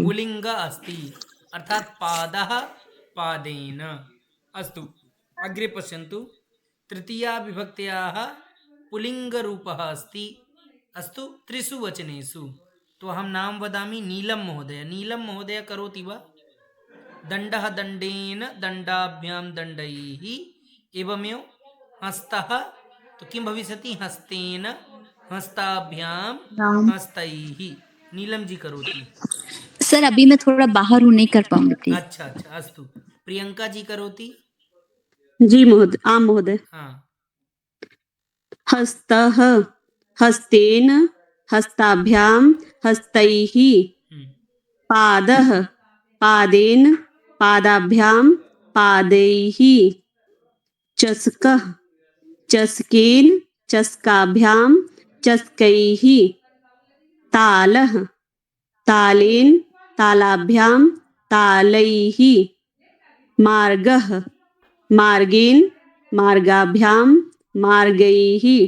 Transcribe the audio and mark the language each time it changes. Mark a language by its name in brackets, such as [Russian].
[Sanskrit] पुल्लिङ्ग अस्ति अर्थात् पादः पादेन अस्तु अग्रे पश्यन्तु तृतीया विभक्त्याः पुल्लिङ्गरूपः अस्ति अस्तु त्रिषु वचनेषु तो अहं नाम वदामि नीलं महोदय करोति वा दण्डः दण्डेन दण्डाभ्यां दण्डैः एवमेव हस्तः तो किं भविष्यति हस्तेन हस्ताभ्यां हस्तैः नीलम जी करोति [Hindi] सर अभी मैं थोड़ा बाहर हूँ नहीं कर पाऊंगी प्लीज [Sanskrit] अच्छा अस्तु प्रियंका जी करोति जी महोदय आम महोदय [Hindi] हाँ [Sanskrit] हस्तः हस्तेन हस्ताभ्यां हस्तैः पादः पादेन पादाभ्यां पादैः चषकः चषकेन चषकाभ्यां चषकैः तालः तालेन तालाभ्यां तालैः मार्गः मार्गेन मार्गाभ्यां मार्गैः